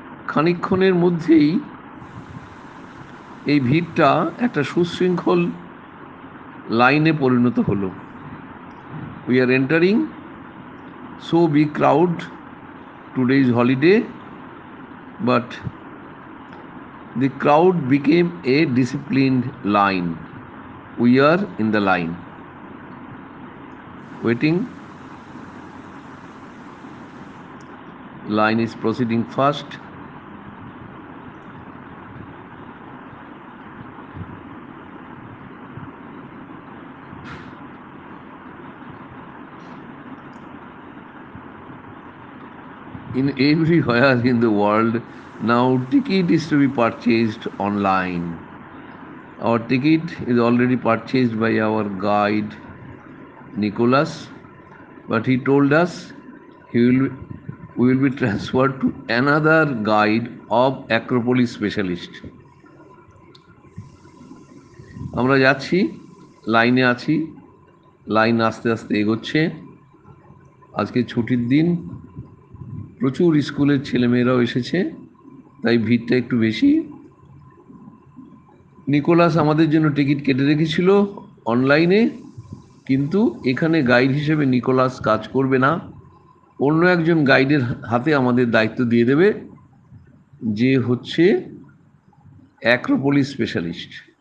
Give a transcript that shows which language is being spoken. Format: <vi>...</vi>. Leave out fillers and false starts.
<bn>খানিকক্ষণের মধ্যেই এই ভিড়টা একটা সুশৃঙ্খল লাইনে পরিণত হলো।</bn> <en>We are entering, so big crowd, today is holiday, but the crowd became a disciplined line. We are in the line, waiting. Line is proceeding fast. In everywhere in the world, now ticket is to be purchased online. Our ticket is already purchased by our guide Nicholas, but he told us we will be transferred to another guide of Acropolis specialist.</en> <bn>আমরা যাচ্ছি, লাইনে আছি, line আস্তে আস্তে এগোচ্ছে। আজকে ছুটির দিন, প্রচুর স্কুলের ছেলেমেয়েরাও এসেছে, তাই ভিড়টা একটু বেশি। নিকোলাস আমাদের জন্য টিকিট কেটে রেখেছিল অনলাইনে, কিন্তু এখানে গাইড হিসেবে নিকোলাস কাজ করবে না, অন্য একজন গাইডের হাতে আমাদের দায়িত্ব দিয়ে দেবে, যে হচ্ছে অ্যাক্রোপোলিস স্পেশালিস্ট।</bn>